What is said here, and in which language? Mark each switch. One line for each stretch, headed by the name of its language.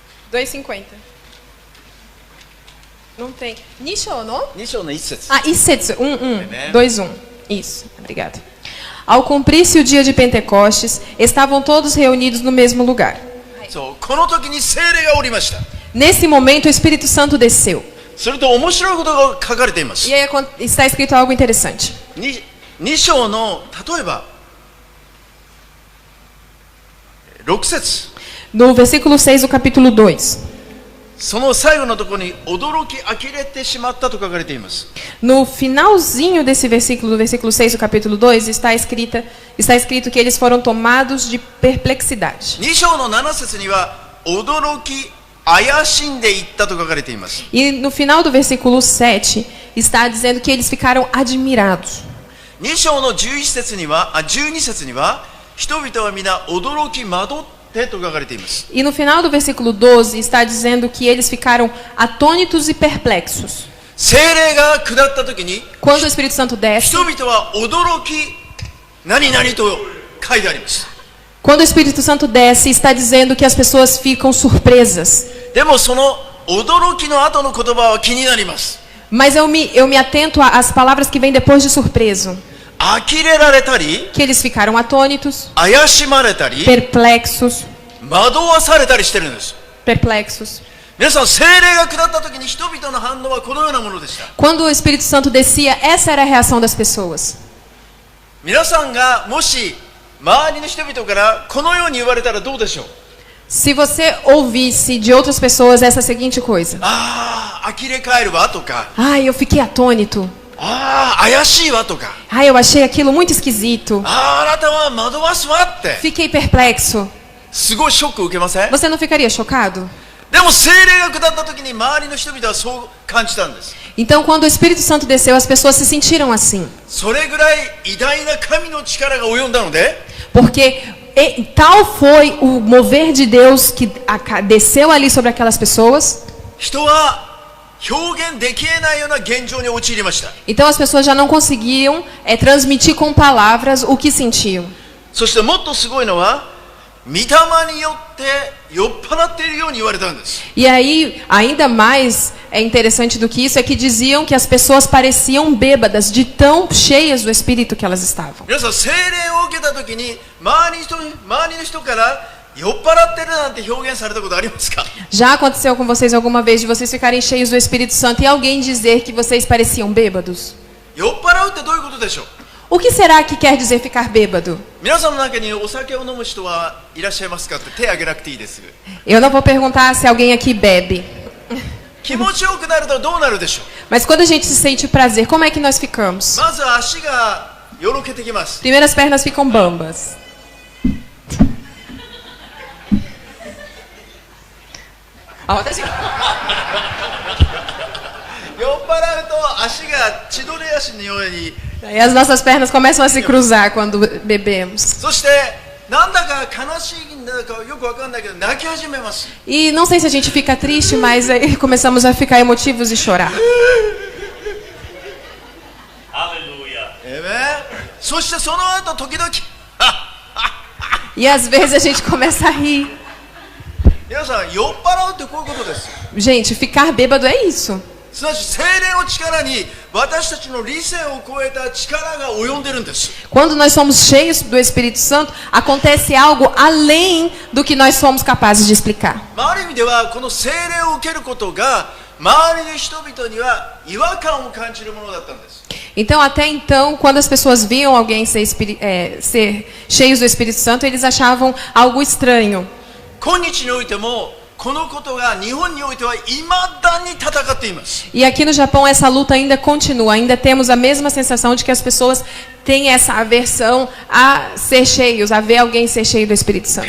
Portuguese: 2:50. Não tem. Nisho, não?
Japanese: 2章の一節。
Portuguese: Ah, Isetsu, 1:1. Amen. 2:1. Isso, obrigada. Ao cumprir-se o dia de Pentecostes, estavam todos reunidos no mesmo lugar.
Japanese: そう、この時に聖霊がおりました。
Portuguese: Nesse momento, o Espírito Santo desceu.
Japanese: すると面白いことが書かれています。
Portuguese: E aí está escrito algo interessante.
Japanese: 2章の例えば6節、
Portuguese: No versículo 6 do capítulo 2.
Japanese: その最後のところに驚き呆れてしまったと書かれています。
Portuguese: No finalzinho desse versículo, do versículo 6 do capítulo 2, está escrito que eles foram tomados de perplexidade.
Japanese: 2章の7節には驚き怪しんでいったと書かれています。
Portuguese: E no final do versículo 7, está dizendo que eles ficaram admirados.
Japanese: 2章の11節には12節には人々は皆驚き惑ってと書かれています。
Portuguese: E no final do versículo 12, está dizendo que eles ficaram atônitos e perplexos.
Japanese: 聖霊が下った時に
Portuguese: Quando o Espírito Santo desce,
Japanese: 人々は驚き何々と書いてあります。
Portuguese: quando o Espírito Santo desce, está dizendo que as pessoas ficam surpresas.
Japanese: でもその驚きの後の言葉は気になります。
Portuguese: Mas eu me atento às palavras que vêm depois de surpreso.
Japanese: 呆れられたり
Portuguese: Que eles ficaram atônitos,
Japanese: 怪しまれたり
Portuguese: perplexos,
Japanese: 惑わされたりしてるんです。
Portuguese: perplexos.
Japanese: 皆さん、聖霊が下った時に人々の反応はこのようなものでした。
Portuguese: Quando o Espírito Santo descia, essa era a reação das pessoas.
Japanese: 皆さんがもし周りの人々からこのように言われたらどうでしょう。
Portuguese: Se você ouvisse de outras pessoas essa seguinte coisa:
Japanese: ああ、呆れ返るわとか、
Portuguese: Ai, eu fiquei atônito.
Japanese: ああ、怪しいわとか、
Portuguese: Ai, eu achei aquilo muito esquisito.
Japanese: ああ、あなたは惑わすわって、
Portuguese: Fiquei perplexo.
Japanese: すごいショック受けません？
Portuguese: Você não ficaria chocado?
Japanese: でも聖霊が下った時に周りの人々はそう感じたんです。
Portuguese: Então, quando o Espírito Santo desceu, as pessoas se sentiram assim.
Japanese: それぐらい偉大な神の力が及んだので、
Portuguese: Porque tal foi o mover de Deus que desceu ali sobre aquelas pessoas.
Japanese: 人は表現できえないような現状に陥りました。
Portuguese: Então as pessoas já não conseguiam transmitir com palavras o que sentiam.
Japanese: そしてもっとすごいのは、御霊によって酔っ払っているように言われたんです。
Portuguese: E aí, ainda mais interessante do que isso é que diziam que as pessoas pareciam bêbadas de tão cheias do Espírito que elas estavam.
Japanese: 皆さん、聖霊を受けた時に周りの人から酔っ払ってるなんて表現されたことありますか？
Portuguese: Já aconteceu com vocês alguma vez de vocês ficarem cheios do Espírito Santo e alguém dizer que vocês pareciam bêbados?
Japanese: 酔っ払うってどういうことでしょう？
Portuguese: O que será que quer dizer ficar bêbado?
Japanese: 皆さんの中にお酒を飲む人はいらっしゃいますかって手を挙げなくていいです。
Portuguese: Eu não vou perguntar se alguém aqui bebe.
Japanese: 気持ちよくなるとどうなるでしょう？
Portuguese: Mas quando a gente se sente prazer, como é que nós ficamos?
Japanese: まず足がよろけてきます。
Portuguese: Primeiro as pernas ficam bambas. A outra assim.
Japanese: 酔っ払うと足が千鳥足のように、
Portuguese: E as nossas pernas começam a se cruzar quando bebemos.
Japanese: そしてなんだか悲しいんだかよくわかんないけど泣き始めます。
Portuguese: E não sei se a gente fica triste, mas aí começamos a ficar emotivos e chorar.
Japanese: そしてその後時々
Portuguese: E às vezes a gente começa a rir.
Japanese: 皆さん酔っ払うってこういうことです。
Portuguese: Gente, ficar bêbado é isso.
Japanese: すなわち聖霊の力に私たちの理性を超えた力が及んでるんです。
Portuguese: Quando nós somos cheios do Espírito Santo, acontece algo além do que nós somos capazes de explicar.
Japanese: ある意味ではこの聖霊を受けることが周りの人々には違和感を感じるものだったんです。
Portuguese: Então, até então, quando as pessoas viam alguém ser cheios do Espírito Santo, eles achavam algo estranho.
Japanese: 今日においてもこのことが日本においては未だに戦っています。
Portuguese: E aqui no Japão essa luta ainda continua, ainda temos a mesma sensação de que as pessoas têm essa aversão a ser cheios, a ver alguém ser cheio do Espírito Santo.